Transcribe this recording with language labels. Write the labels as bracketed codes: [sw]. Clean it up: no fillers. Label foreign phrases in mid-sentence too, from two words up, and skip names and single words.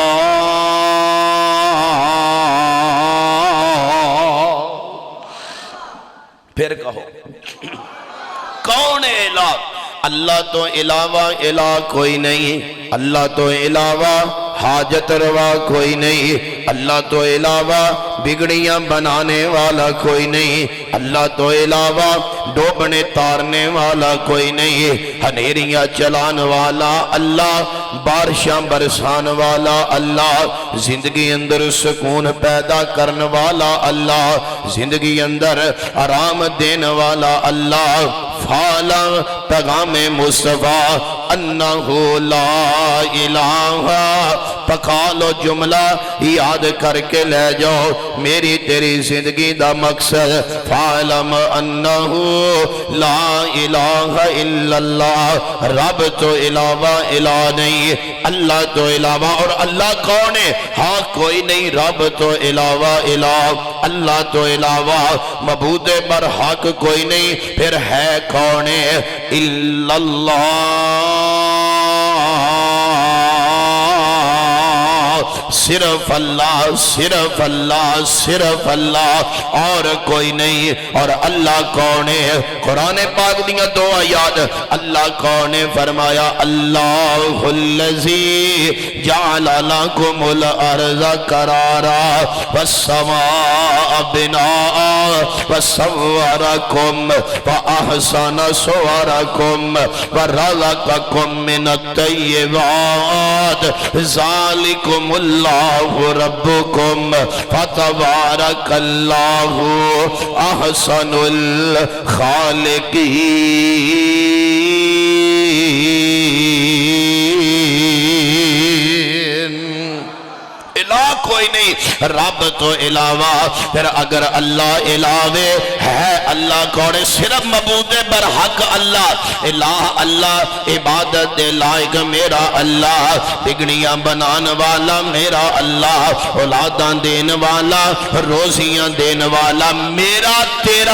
[ur] پھر کہو کون ہے الہ? [pa] اللہ توں علاوہ الہ کوئی نہیں، اللہ توں علاوہ حاجت روا کوئی نہیں، اللہ توں علاوہ بگڑیاں بنانے والا کوئی نہیں، اللہ توں علاوہ ڈوبنے تارنے والا کوئی نہیں، ہنیریاں چلان والا اللہ، بارشاں برسان والا اللہ، زندگی اندر سکون پیدا کرنے والا اللہ، زندگی اندر آرام دینے والا اللہ. [ar] فاعلم پیغام مصطفیٰ أنه لا إله, [pa] پکا لو جملہ یاد کرکے لے جاؤ میری تیری زندگی دا مقصد. [ar] فاعلم أنه لا إله إلا الله, [pa] رب توں علاوہ الہ نہیں، اللہ توں علاوہ. [ur] اور اللہ کون ہے? [pa] ہاں کوئی نہیں، رب توں علاوہ الہ، اللہ توں علاوہ معبود برحق کوئی نہیں، پھر ہے کون ہے? [ur] الا اللہ، صرف اللہ، صرف اللہ، صرف اللہ اور کوئی نہیں. اور اللہ کون ہے? [pa] قرآن پاک دیاں دو آیت، اللہ کون ہے? [ar] فرمایا الله الذي جعل لكم الأرض قرارا والسماء بناء وصوركم فأحسن صوركم ورزقكم من الطيبات ذلكم الله ربكم فتبارك الله أحسن الخالقين. [pa] الہ کوئی نہیں، رب توں علاوہ. پھر اگر اللہ علاوے ہے، اللہ کون ہے? صرف معبود برحق اللہ۔ الہ اللہ، عبادت دے لائق میرا اللہ، بگڑیاں بنانے والا میرا اللہ، اولاداں دینے والا، روزیاں دینے والا میرا تیرا.